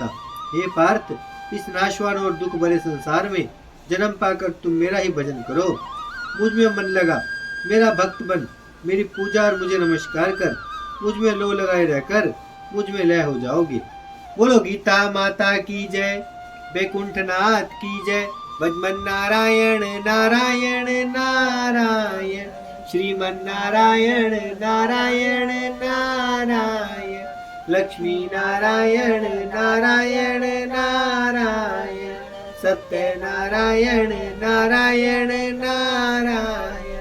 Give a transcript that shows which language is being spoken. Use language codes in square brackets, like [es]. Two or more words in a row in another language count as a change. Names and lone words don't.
[hi] हे पार्थ, इस नाशवान और दुख भरे संसार में जन्म पाकर तुम मेरा ही भजन करो। मुझ में मन लगा, मेरा भक्त बन, मेरी पूजा और मुझे नमस्कार कर, मुझ में लो लगाए रहकर मुझ में लय हो जाओगे। बोलो गीता माता की जय, बैकुंठनाथ की जय। भजमन नारायण नारायण नारायण, श्रीमन नारायण नारायण नारायण, लक्ष्मी नारायण नारायण नारायण, सत्य नारायण नारायण नारायण।